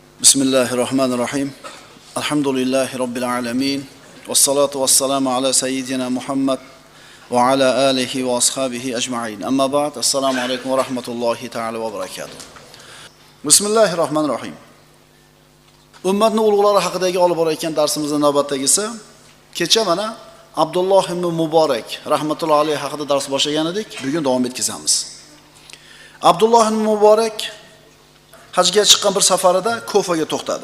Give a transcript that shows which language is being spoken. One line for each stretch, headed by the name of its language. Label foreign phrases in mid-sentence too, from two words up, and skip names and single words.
Arabic: بسم الله الرحمن الرحيم. الحمد لله رب العالمين. والصلاة والسلام على سيدنا محمد وعلى آله وأصحابه أجمعين. أما بعد. السلام عليكم ورحمة الله تعالى وبركاته. بسم الله الرحمن الرحيم.
Uzbek: Ummatning ulug'lari haqidagi olib borayotgan darsimizning navbatdagisi kecha mana Abdulloh ibn Muborak
Arabic: رحمة الله عليه
Uzbek: haqida dars boshlagan edik. Bugun davom etkazamiz. Abdulloh ibn Muborak hajga chiqqan bir safarida Kufaga to'xtadi.